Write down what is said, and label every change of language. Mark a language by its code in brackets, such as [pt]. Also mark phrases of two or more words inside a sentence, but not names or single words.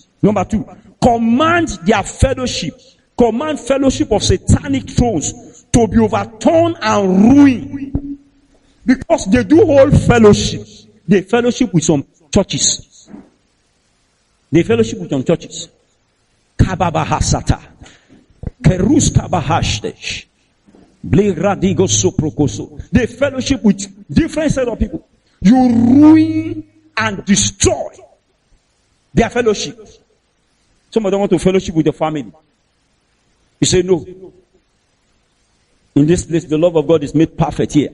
[en] Number 2, command their fellowship. Command fellowship of satanic thrones to be overturned and ruined. Because they do hold fellowship. They fellowship with some churches. They fellowship with some churches. Kababahasata. Kerus kabahashtesh. Blegradigo soprokoso. They fellowship with different set of people. You ruin and destroy their fellowship. Some of them want to fellowship with the family. You say no. In this place, the love of God is made perfect here.